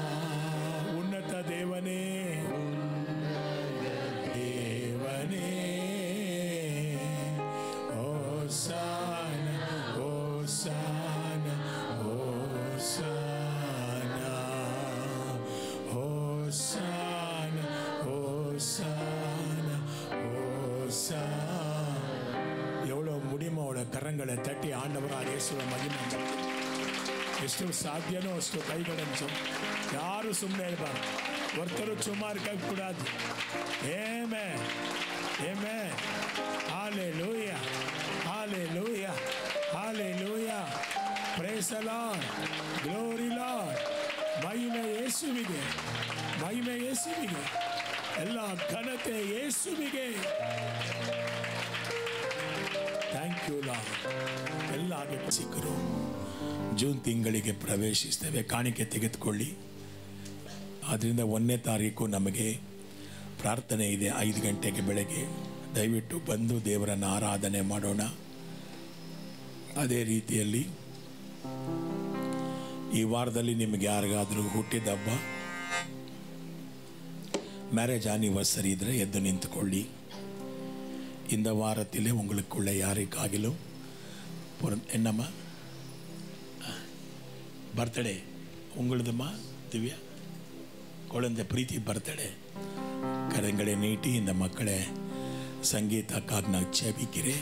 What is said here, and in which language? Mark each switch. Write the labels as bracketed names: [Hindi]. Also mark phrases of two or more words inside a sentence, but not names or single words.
[Kannada] ಉನ್ನತ ದೇವನೇ ದೇವನೇ ಹೋಸಾನ ಹೋಸಾನ ಹೋಸಾನ ಹೋಸಾನ ಹೋಸಾನ ಹೋಸಾನ. [Tamil] எவ்வளோ முடியுமோ அவளோட கரங்களை தட்டி ஆண்டவராக இயேசுவை மகிமை [Kannada] ಎಷ್ಟು ಸಾಧ್ಯನೋ ಅಷ್ಟು ಕೈಗಳನ್ನು ಯಾರು ಸುಮ್ಮನೆ ಇರಬಾರ್ದು. [Tamil] ஒருத்தர் சும்மா இருக்கக்கூடாது. ஆமென், ஆமென். ஹalleluya, ஹalleluya, ஹalleluya. [English] Praise the Lord, glory Lord. [Kannada] ಮಹಿಮೆ ಯೇಸುವಿಗೆ, ಮಹಿಮೆ ಯೇಸುವಿಗೆ, ಎಲ್ಲ ಘನತೆ ಯೇಸುವಿಗೆ. [English] Thank you Lord. [Kannada] ಎಲ್ಲ ಸಿಕ್ಕರು ಜೂನ್ ತಿಂಗಳಿಗೆ ಪ್ರವೇಶಿಸ್ತೇವೆ. ಕಾಣಿಕೆ ತೆಗೆದುಕೊಳ್ಳಿ. ಆದ್ದರಿಂದ 1ನೇ ತಾರೀಕು ನಮಗೆ ಪ್ರಾರ್ಥನೆ ಇದೆ 5 ಗಂಟೆಗೆ ಬೆಳಗ್ಗೆ. ದಯವಿಟ್ಟು ಬಂದು ದೇವರನ್ನು ಆರಾಧನೆ ಮಾಡೋಣ. ಅದೇ ರೀತಿಯಲ್ಲಿ ಈ ವಾರದಲ್ಲಿ ನಿಮಗೆ ಯಾರಿಗಾದರೂ ಹುಟ್ಟಿದ ಹಬ್ಬ, [English] marriage anniversary [Kannada] ಇದ್ದರೆ ಎದ್ದು ನಿಂತುಕೊಳ್ಳಿ. [Tamil] இந்த வாரத்திலே உங்களுக்குள்ள யாருக்காகிலும் என்னம்மா பர்த்டே உங்களுதுமா திவ்யா குழந்தை பிரீத்தி பர்த்டே. கரங்களை நீட்டி இந்த மக்களை சங்கீதாக்காக நான் ஜெபிக்கிறேன்.